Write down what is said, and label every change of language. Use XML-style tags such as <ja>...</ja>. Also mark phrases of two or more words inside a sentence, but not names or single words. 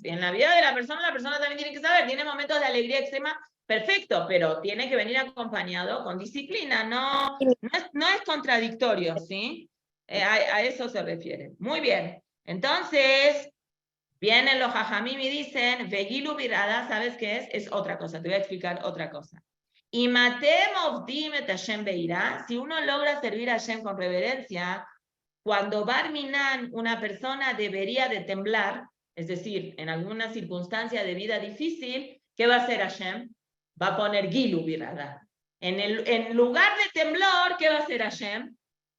<es>En la vida de la persona también tiene que saber, tiene momentos de alegría extrema, perfecto, pero tiene que venir acompañado con disciplina, no es contradictorio, ¿sí? A eso se refiere. Muy bien, entonces... Vienen los jajamim y dicen,</es> <he>וגילו ברעדה,</he> <es>¿sabes qué es? Es otra cosa, te voy a explicar otra cosa. Y</es> <he>אם אתם עובדים את ה' ביראה,</he> <es>si uno logra servir a Hashem con reverencia, cuando barminan una persona debería de temblar, es decir, en alguna circunstancia de vida difícil, ¿qué va a hacer Hashem? Va a poner</es> <he>גילו ברעדה.</he> <es>En lugar de temblor, ¿qué va a hacer Hashem?</es>